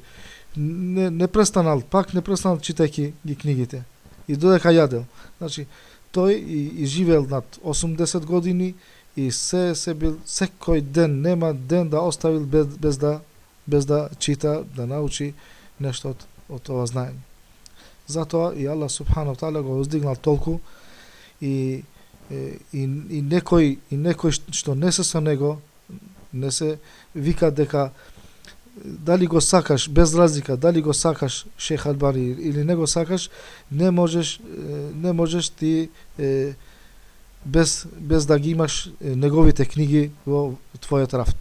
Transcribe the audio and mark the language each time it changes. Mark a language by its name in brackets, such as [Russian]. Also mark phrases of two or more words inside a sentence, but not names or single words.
[Macedonian] Не престанал читајќи ги книгите. И додека јадел. Значи, тој и живеел над 80 години и се бил секој ден, нема ден да оставил без да чита, да научи нешто од ова знаење. Затоа и [Arabic] الله سبحانه تعالى [Macedonian] го воздигнал толку и некој што не се со него, не се вика дека дали го сакаш, без разлика, дали го сакаш Шех Албани или не го сакаш, не можеш ти без да ги имаш неговите книги во твојот рафт.